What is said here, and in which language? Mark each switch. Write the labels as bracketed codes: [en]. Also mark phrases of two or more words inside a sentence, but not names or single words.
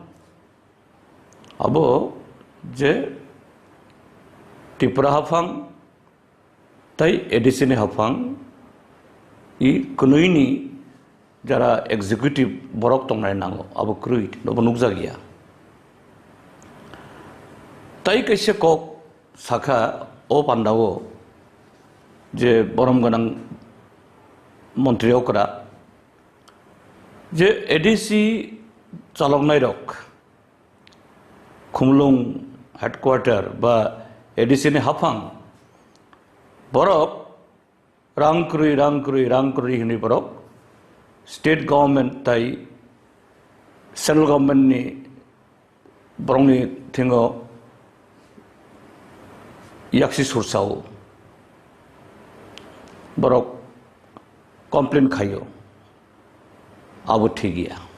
[trp] abo je Tripura hafang tai ADC ni hafang I konoini jara executive borok tongnai nango abo kruit no bonuk jagia tai kaise kok sakha o pandao je borom ganang মন্ত্রীরা যে এডিসি চালক নাই রক খুমলুং হেডকোয়ার্টার বা এডিসি নি হাফাং বরক রাংক্রুই হিনি বরক [en] state government [trp] তাই [en] central government [trp] নি বরংনি থিঙ্গো ইয়াকসি সুরসাও বরক কমপ্লেন খাইও আবো ঠিক গিয়া